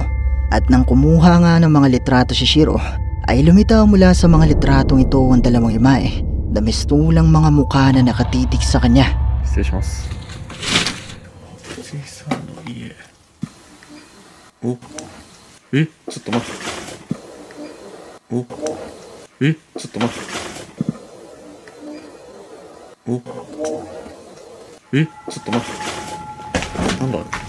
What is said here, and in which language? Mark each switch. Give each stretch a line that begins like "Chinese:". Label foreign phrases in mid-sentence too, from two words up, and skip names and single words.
Filipino: At nang kumuha nga ng mga litrato si Shiro, ay lumitaw mula sa mga litratong ito ang dalawang imae na mistulang mga mukha na nakatitig sa kanya.
Japanese: 失礼します。おじいさんの家。お、ちょっと待って。お、ちょっと待って。お、ちょっと待って。なんだあれ。